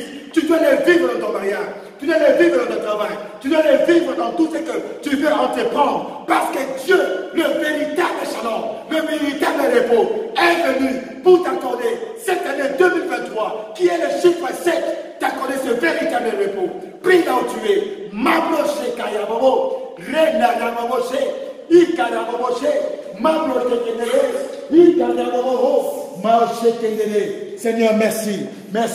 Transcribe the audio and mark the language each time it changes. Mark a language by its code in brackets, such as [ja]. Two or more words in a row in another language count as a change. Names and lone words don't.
[fr] Tu dois le vivre dans ton mariage, tu dois le vivre dans ton travail, tu dois le vivre dans tout ce que tu veux entreprendre. Parce que Dieu, le véritable shalom, le véritable repos, est venu pour t'accorder cette année 2023, qui est le chiffre 7, t'accorder ce véritable repos. Prie là où tu es. Mabroche Kayababo, Rena Yamaboshe, Ikaraboshe, Mabroche Kendele, Ikarababo, Mabroche Kendele. Seigneur, merci. Merci.